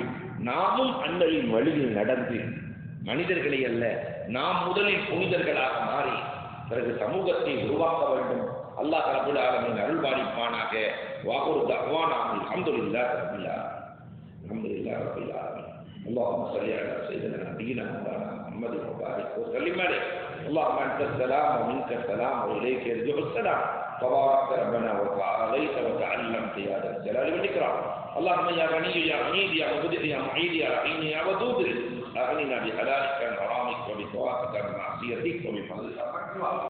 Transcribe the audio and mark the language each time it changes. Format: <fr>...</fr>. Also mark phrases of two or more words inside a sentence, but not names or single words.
<ta>நாமும் அண்ணலின் வழியில் நடந்து மனிதர்களை அல்ல, நாம் முதலில் புனிதர்களாக மாறி பிறகு சமூகத்தை உருவாக்க வேண்டும்.</ta> <ar>الله رب العالمين</ar> <ta>அருள்பாலிப்பானாக.</ta> <ar>وآخر دعوانا الحمد لله رب العالمين. الحمد لله رب العالمين. اللهم صل على سيدنا نبينا مولانا محمد وبارك وسلم عليه. اللهم انت السلام ومنك السلام واليك يرجع السلام. تبارك ربنا وتعاليت وتعلمت يا ذا الجلال والاكرام. اللهم يا غني يا حميد يا مبدع يا معيد يا رحيم يا ودود، اغننا بحلالك عن حرامك وبطاعتك عن معصيتك وبفضلك.</ar>